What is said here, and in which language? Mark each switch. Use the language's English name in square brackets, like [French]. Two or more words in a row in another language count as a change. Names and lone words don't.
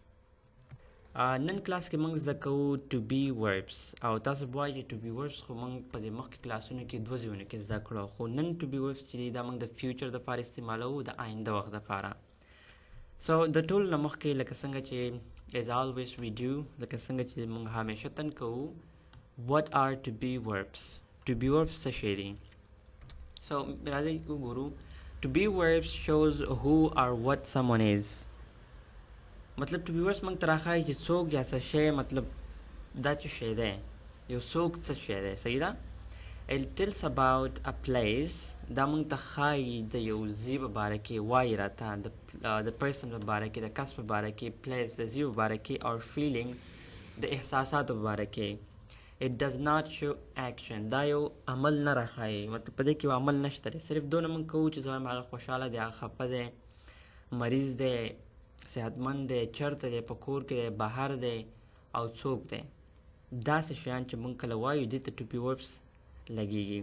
[Pashto] نن کلاس کې موږ زده کوو [English] to be verbs [Pashto] او تاسو به وایئ چې [English] to be verbs [Pashto] خو موږ په دې مخکې کلاسونو کې 2 ځایونو کې زده کړو خو نن ټو بی وربس چې دی دا موږ د فیوچر دپاره استعمالوو د آینده وخت دپاره. سو د ټولو نه مخکې لکه څنګه چې [English] as always we do [Pashto] لکه څنګه چې موږ همیشه تن کوو [English] what are to be verbs. to be verbs [Pashto] څه شی دي؟ so راځئ وګورو. [English] to be verbs shows who or what someone is. [Pashto] مطلب [English] to be verbs [Pashto] موږ ته راښایي چې څوک یا څه شی مطلب دا څه شی دی یو څوک څه شی دی. صحیح ده؟ [English] it tells about a place. [Pashto] دا موږ ته ښایي د یو ځای په باره کې وایي راته د پرسن په باره کې د کس په باره کې پلیس د ځای په باره کې [English] or feeling [Pashto] د احساساتو په باره کې. [English] it does not show action. [Pashto] دا یو عمل نه راښایي مطلب په دې کې یو عمل نشته دی صرف دونه موږ کوو چې زما هغه خوشحاله دی هغه خفه دی مریض دی صحتمند دی چېرته دی په کور کې دی بهر دی او څوک دی. داسې شیان چې موږ کله وایو دې ته [English] to be verbs [Pashto] لګیږي.